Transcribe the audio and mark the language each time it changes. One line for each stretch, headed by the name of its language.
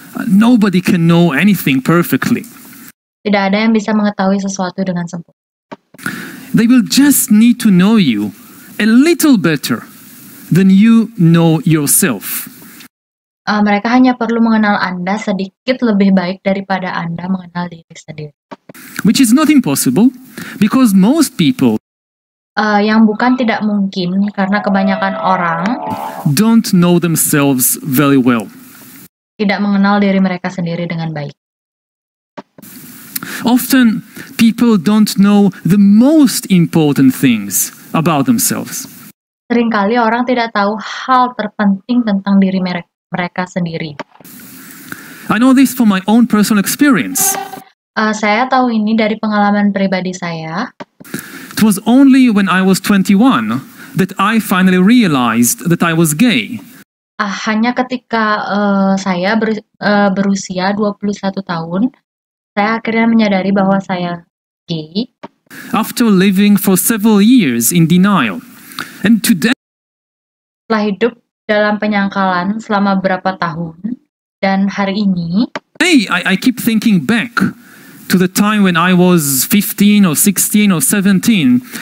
English: Nobody can know anything perfectly.
Indonesian: Tidak ada yang bisa mengetahui sesuatu dengan sempurna.
English: They will just need to know you a little better than you know yourself.
Indonesian: Mereka hanya perlu mengenal Anda sedikit lebih baik daripada Anda mengenal diri sendiri.
English: Which is not impossible, because most people
Indonesian: yang bukan tidak mungkin karena kebanyakan orang
English: don't know themselves very well.
Indonesian: Tidak mengenal diri mereka sendiri dengan baik.
English: Often people don't know the most important things about themselves.
Indonesian: Seringkali orang tidak tahu hal terpenting tentang diri mereka sendiri.
English: I know this from my own personal experience.
Indonesian: Saya tahu ini dari pengalaman pribadi saya.
English: It was only when I was 21 that I finally realized that I was gay.
Indonesian: Hanya ketika saya berusia 21 tahun, saya akhirnya menyadari bahwa saya gay.
English: After living for several years in denial. And today,
Indonesian: setelah hidup dalam penyangkalan selama beberapa tahun, dan hari ini,
English: I keep thinking back to the time when I was 15 or 16 or 17